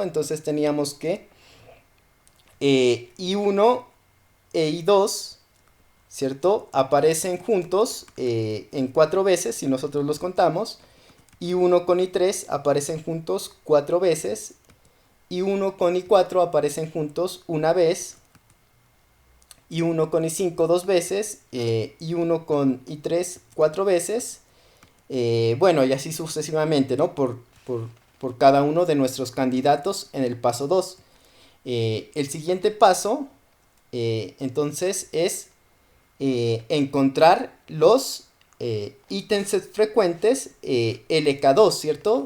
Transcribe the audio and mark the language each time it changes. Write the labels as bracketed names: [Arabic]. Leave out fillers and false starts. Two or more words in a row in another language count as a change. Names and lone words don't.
[Spanish] Entonces teníamos que I1 e I2, ¿cierto? Aparecen juntos en 4 veces si nosotros los contamos. I1 con I3 aparecen juntos 4 veces. I1 con I4 aparecen juntos una vez. I1 con I5 2 veces. I1 con I3 4 veces. Bueno, y así sucesivamente, ¿no? Por cada uno de nuestros candidatos en el paso 2. El siguiente paso, entonces, es encontrar los ítems frecuentes LK2, ¿cierto?